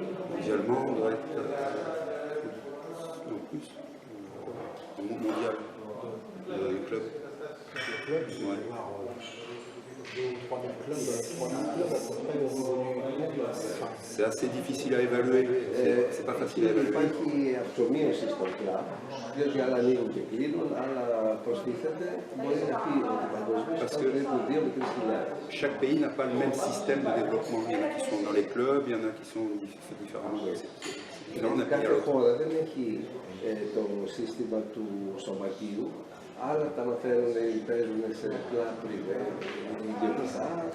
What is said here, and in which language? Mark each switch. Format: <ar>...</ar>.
<fr>Mondialement, on doit être plus. Mondial, le club. Ouais. C'est assez difficile à évaluer, c'est pas facile à évaluer.</fr> <el>Υπάρχει αυτομείωση στο κλαμπ, διότι άλλα ανοίγουν και κλείνουν, άλλα προστίθεται. Μπορεί να πει ότι παγκοσμίως είναι περίπου 2 με 3.000.</el> <fr>Chaque pays n'a pas le même système de développement. Il y en a qui sont dans les clubs, il y en a qui sont différemment.</fr> <el>Κάθε χώρα δεν έχει το σύστημα του σωματείου. Άλλα τα μαθαίνουν ή παίζουν σε κλαμπ πριβέ, ιδιωτικά.</el>